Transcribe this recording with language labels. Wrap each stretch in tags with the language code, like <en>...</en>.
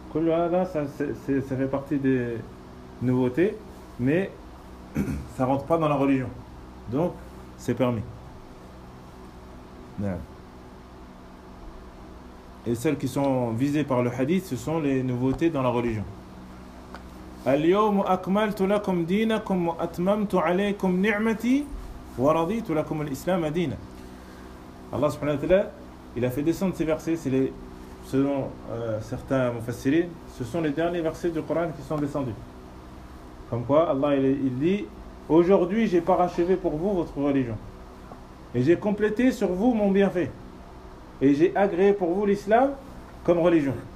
<fr>Ça fait partie des nouveautés, mais ça rentre pas dans la religion, donc c'est permis. Et celles qui sont visées par le hadith, ce sont les nouveautés dans la religion.</fr> <ar>اليوم أكملت لكم دينكم وأتممت عليكم نعمتي ورضيت لكم الإسلام دينا.</ar> <fr>Allah subhanahu wa ta'ala, il a fait descendre ces versets, c'est les, selon certains mufassirins, ce sont les derniers versets du Coran qui sont descendus. Comme quoi Allah il dit, aujourd'hui j'ai parachevé pour vous votre religion et j'ai complété sur vous mon bienfait et j'ai agréé pour vous l'islam comme religion.</fr>